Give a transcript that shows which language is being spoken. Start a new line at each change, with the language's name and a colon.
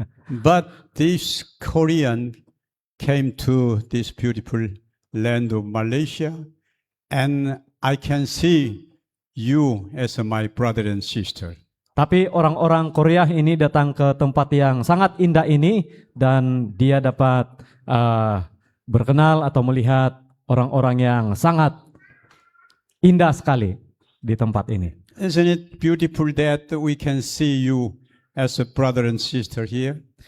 English: But this Korean came to this beautiful land of Malaysia, and I can see you as my brother and sister.
Malay: Tapi orang-orang Korea ini datang ke tempat yang sangat indah ini dan dia dapat berkenal atau melihat orang-orang yang sangat indah sekali di tempat ini.
English: Isn't it beautiful that we can see you as a brother and sister here?